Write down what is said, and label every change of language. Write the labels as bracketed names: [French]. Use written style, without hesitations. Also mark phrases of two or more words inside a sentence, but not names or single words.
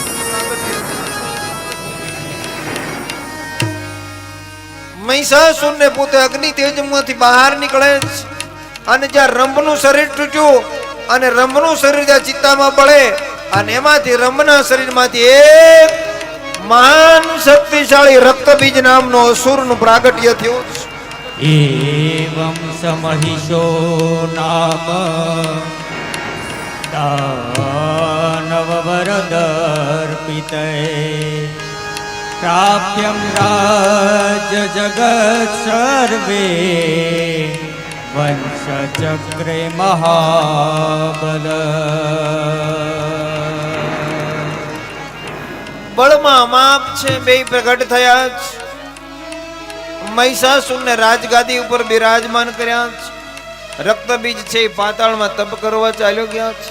[Gujarati] મહિષાસુરને પોતે અગ્નિ તેજમાંથી બહાર નીકળે છે અને જ્યાં રંભનું શરીર તૂટ્યું અને રંભનું શરીર જ્યાં ચિત્તામાં બળે અને એમાંથી રંભના શરીરમાંથી એક મહાન શક્તિશાળી રક્તબીજ નામનો અસુરનું પ્રાગટ્ય થયું છે. [Sanskrit] एवं समहिषो नाम दानववरदर्पिते प्राप्यं राज्य जगत् सर्वे वंशचक्रे महाबल. [Gujarati] બળમાં અમાપ છે, બે પ્રગટ થયા છે. મહિષાસુરને રાજગાદી ઉપર બિરાજમાન કર્યા છે. રક્તબીજ છે એ પાતાળમાં તપ કરવા ચાલ્યો ગયા છે.